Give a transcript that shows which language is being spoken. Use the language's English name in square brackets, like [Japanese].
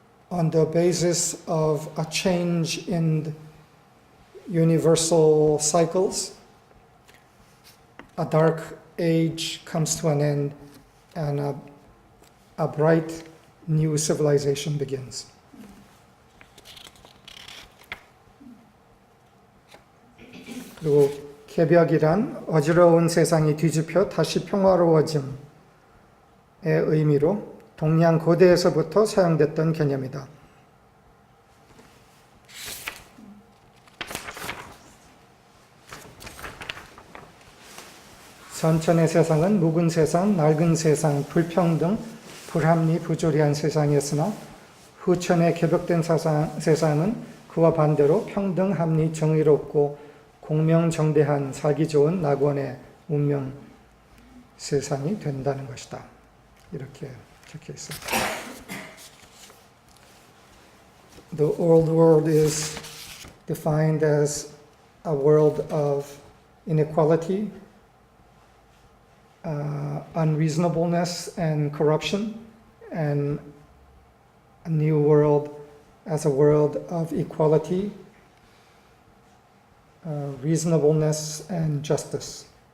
[English] on the basis of a change in universal cycles, a dark age comes to an end and a bright new civilization begins. [Korean] 그리고 개벽이란 어지러운 세상이 뒤집혀 다시 평화로워짐의 의미로 동양 고대에서부터 사용됐던 개념이다. 선천의 세상은 묵은 세상, 낡은 세상, 불평등, 불합리, 부조리한 세상이었으나 후천의 개벽된 세상은 그와 반대로 평등, 합리, 정의롭고 공명정대한 살기 좋은 낙원의 운명 세상이 된다는 것이다. 이렇게 적혀 있습니다. [English] The old world is defined as a world of inequality, unreasonableness and corruption, and a new world as a world of equality, reasonableness and justice.